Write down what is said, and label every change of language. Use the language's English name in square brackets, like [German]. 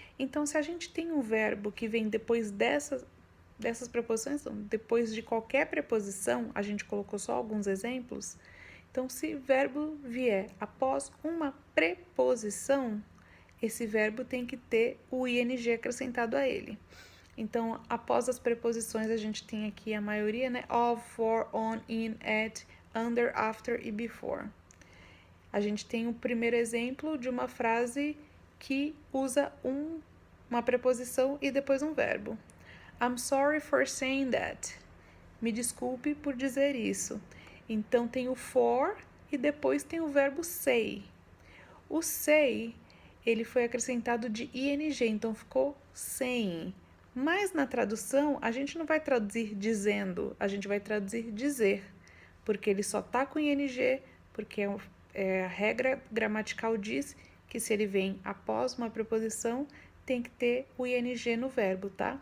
[Portuguese] Então, se a gente tem um verbo que vem depois dessas preposições, não, depois de qualquer preposição, a gente colocou só alguns exemplos. Então, se verbo vier após uma preposição, esse verbo tem que ter o ing acrescentado a ele. Então, após as preposições, a gente tem aqui a maioria, né? [English] Of, for, on, in, at, under, after e before. [Portuguese] A gente tem o primeiro exemplo de uma frase que usa uma preposição e depois um verbo. [English] I'm sorry for saying that. [Portuguese] Me desculpe por dizer isso. Então, tem o for e depois tem o verbo say. O say, ele foi acrescentado de ing, então ficou saying. Mas na tradução, a gente não vai traduzir dizendo, a gente vai traduzir dizer, porque ele só tá com ing, porque a regra gramatical diz que se ele vem após uma preposição, tem que ter o ing no verbo, tá?